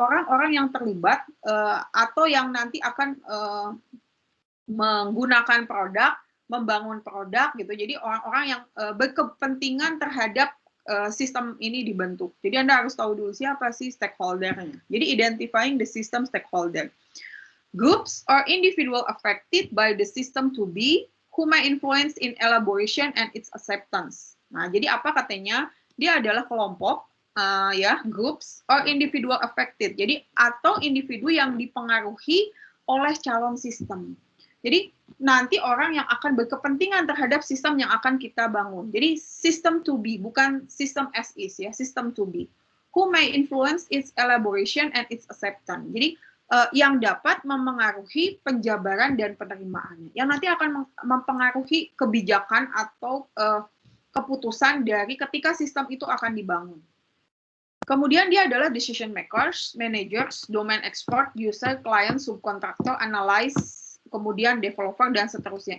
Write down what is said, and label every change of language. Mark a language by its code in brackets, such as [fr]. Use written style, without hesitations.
[id] Orang-orang yang terlibat atau yang nanti akan menggunakan produk, membangun produk gitu. Jadi orang-orang yang berkepentingan terhadap sistem ini dibentuk. Jadi Anda harus tahu dulu siapa sih stakeholder-nya. [en] Jadi identifying the system stakeholder. Groups or individual affected by the system to be who may influence in elaboration and its acceptance. [id] Nah, jadi apa katanya? Dia adalah kelompok [en] groups or individual affected. [id] Jadi atau individu yang dipengaruhi oleh calon sistem. Jadi nanti orang yang akan berkepentingan terhadap sistem yang akan kita bangun. [en] Jadi system to be, bukan system as is ya, system to be. Who may influence its elaboration and its acceptance. [id] Jadi yang dapat memengaruhi penjabaran dan penerimaannya. Yang nanti akan mempengaruhi kebijakan atau keputusan dari ketika sistem itu akan dibangun. Kemudian dia adalah decision makers, managers, domain expert, user, client, subcontractor, analyst, kemudian developer, dan seterusnya.